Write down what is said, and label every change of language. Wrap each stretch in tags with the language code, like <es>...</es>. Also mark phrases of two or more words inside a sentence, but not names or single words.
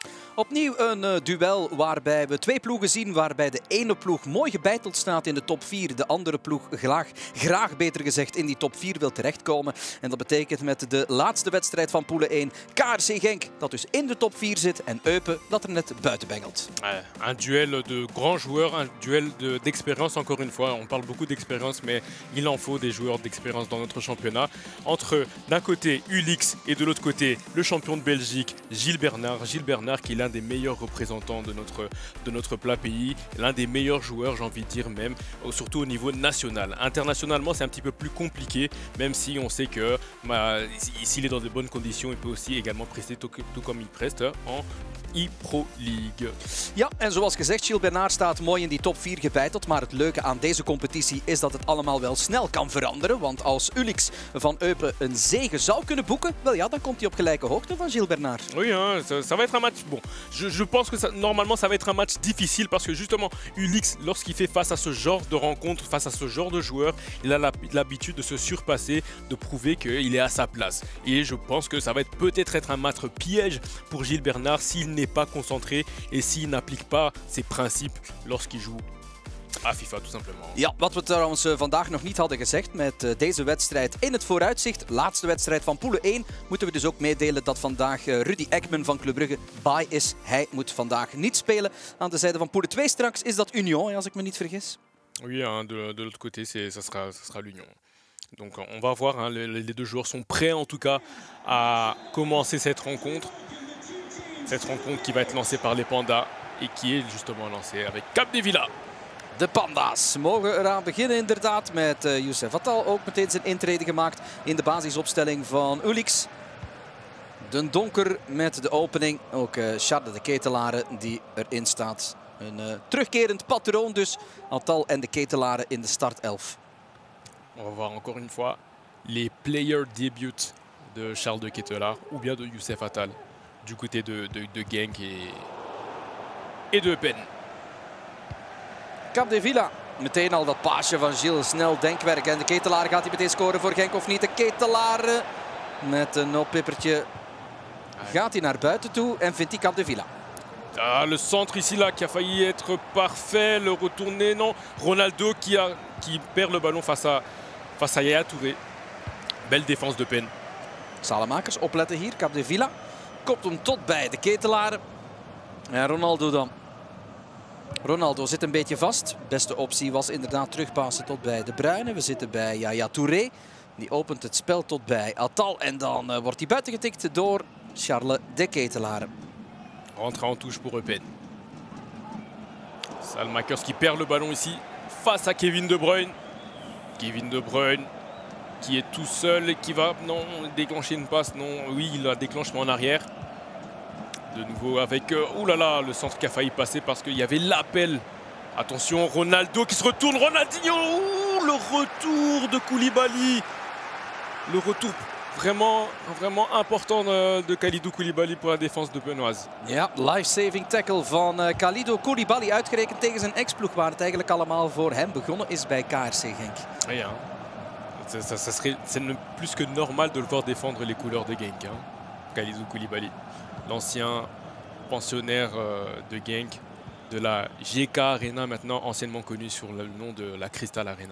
<nl>Opnieuw een duel waarbij we twee ploegen zien, waarbij de ene ploeg mooi gebeiteld staat in de top 4. De andere ploeg graag beter gezegd in die top 4 wil terechtkomen. En dat betekent met de laatste wedstrijd van Pool 1 KRC Genk dat dus in de top 4 zit en Eupen dat er net buiten bengelt.</nl> <fr>Un duel de grands joueurs, un duel d'expérience encore une fois. On parle beaucoup d'expérience, mais il en faut des joueurs d'expérience dans notre championnat. Entre d'un côté Ulix et de l'autre côté le champion de Belgique, Gilles Bernard. Gilles Bernard qui est l'un des meilleurs représentants de notre plat pays, l'un des meilleurs joueurs, j'ai envie de dire même, surtout au niveau national. Internationalement, c'est un petit peu plus compliqué, même si on sait que s'il est dans de bonnes conditions, il peut aussi également prester tout comme il preste en e-Pro League.</fr> <nl>Ja, en zoals gezegd, Gilles Bernard staat mooi in die top 4 gebeiteld. Maar het leuke aan deze competitie is dat het allemaal wel snel kan veranderen. Want als Ulix van Eupen een zege zou kunnen boeken, wel ja, dan komt hij op gelijke hoogte van Gilles Bernard.</nl> <fr>Oui, hein, ça va être un match. Bon, je pense que normalement ça va être un match difficile parce que justement Ulix, lorsqu'il fait face à ce genre de rencontre, face à ce genre de joueur, il a l'habitude de se surpasser, de prouver qu'il est à sa place. Et je pense que ça va peut-être un match piège pour Gilles Bernard s'il n'est pas concentré et s'il n'applique pas ses principes lorsqu'il joue à FIFA, tout simplement.</fr> <nl>Ja, wat we trouwens vandaag nog niet hadden gezegd met deze wedstrijd in het vooruitzicht, laatste wedstrijd van Pool 1, moeten we dus ook meedelen dat vandaag Rudy Ekman van Club Brugge bij is. Hij moet vandaag niet spelen. Aan de zijde van Pool 2 straks is dat Union, als ik me niet vergis.</nl> <fr>Oui, hein, de l'autre côté, ça sera l'Union. Donc on va voir, hein, les deux joueurs sont prêts en tout cas à commencer cette rencontre. Cette rencontre qui va être lancée par les Pandas et qui est justement lancée avec Capdevila.</fr> <nl>De Panda's mogen eraan beginnen inderdaad met Youssef Attal ook meteen zijn intrede gemaakt in de basisopstelling van Ulix. De Donker met de opening, ook Charles de Ketelare die erin staat. Een terugkerend patroon dus, Attal en de Ketelare in de startelf.</nl> <fr>On va voir encore une fois les</fr> <en>player debuts</en> <fr>de Charles de Ketelare ou bien de Youssef Attal du côté de Genk et de Eupen.</fr> <nl>Capdevila, meteen al dat paasje van Gilles, snel denkwerk. En de Ketelare gaat hij meteen scoren voor Genk of niet? De Ketelare met een oppippertje gaat hij naar buiten toe en vindt hij Capdevila.</nl> <fr>Ah, le centre ici là qui a failli être parfait, le retourné, non. Ronaldo qui perd le ballon face à Yaya Touré. Belle défense de Pen.</fr> <nl>Salemakers, opletten hier. Capdevila kopt hem tot bij de Ketelare. En Ronaldo dan. Ronaldo zit een beetje vast. Beste optie was inderdaad terugpassen tot bij De Bruyne. We zitten bij Yaya Touré. Die opent het spel tot bij Attal. En dan wordt hij buiten getikt door Charles de Ketelare.</nl> <fr>Rentre en touche pour Eupen. Salemakers qui perd le ballon ici face à Kevin De Bruyne. Kevin De Bruyne qui est tout seul et qui va déclencher une passe. Non, oui, il la déclenche mais en arrière. De nouveau avec oulala, le centre qui a failli passer parce qu'il y avait l'appel. Attention, Ronaldo qui se retourne. Ronaldinho, le retour de Koulibaly. Le retour vraiment important de Kalidou Koulibaly pour la défense de Benoît.</fr> <nl>Ja,</nl> <en>life-saving tackle</en> <nl>van Kalidou Koulibaly. Uitgerekend tegen zijn ex-ploeg waar het eigenlijk allemaal voor hem begonnen is bij KRC Genk.</nl> <fr>Oui, hein. C'est plus que normal de le voir défendre les couleurs de Genk. Hein. Kalidou Koulibaly, l'ancien pensionnaire de Genk, de la GK Arena, maintenant anciennement connu sur le nom de la Crystal Arena.</fr>